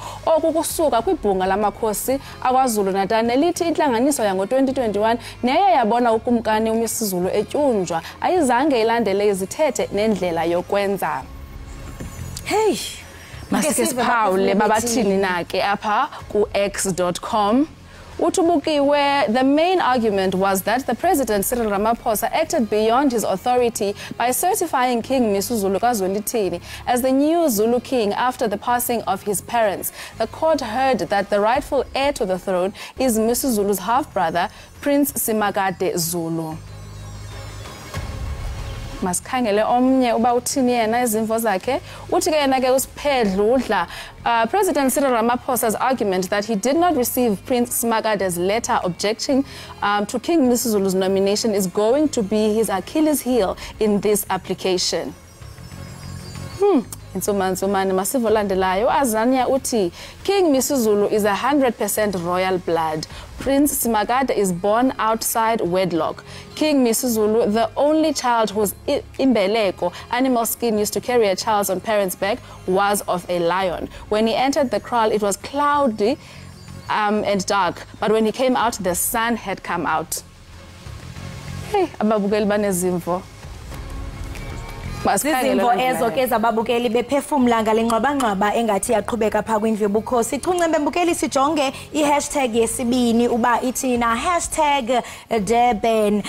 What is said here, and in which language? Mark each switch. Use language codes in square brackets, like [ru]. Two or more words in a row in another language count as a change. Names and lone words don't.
[xh] Oku kusuka kwibhunga lamakhosi akwaZulu Natal nelithi intlanganiso yango-2021 neye yabona ukumkani uMisuzulu etyunjwa ayizange ilandele izithethe nendlela yokwenza. Hey! Masike siphawule babathini na ke apha ku x.com. Utubukiwe, [en] the main argument was that the President Cyril Ramaphosa acted beyond his authority by certifying King Misuzulu kaZwelithini as the new Zulu king after the passing of his parents. The court heard that the rightful heir to the throne is Misuzulu's half-brother, Prince Simakade Zulu. [xh] Masikhangele omnye uba uthini yena izimvo zakhe. Uthi ke yena ke uSiphedludla, [en] President Cyril Ramaphosa's argument that he did not receive Prince Simakade's letter objecting to King Misuzulu's nomination is going to be his Achilles heel in this application. [xh] Insomani masivo landelayo Azania uthi King Misuzulu [en] is 100% royal blood. Prince Simakade is born outside wedlock. King Misuzulu, the only child whose imbeleko, animal skin used to carry a child on parents' back, was of a lion. When he entered the kraal, it was cloudy and dark, but when he came out, the sun had come out. [xh] Hey, ababukeli banezimvo. Zizimvo ezo ke zababukeli bephefumla ngale ngxwabangxwaba engathi yaqhubeka phaa kwindlu yobukhosi. Ichunce mbukeli sijonge i-hashtag yesibini uba ithina #Durban.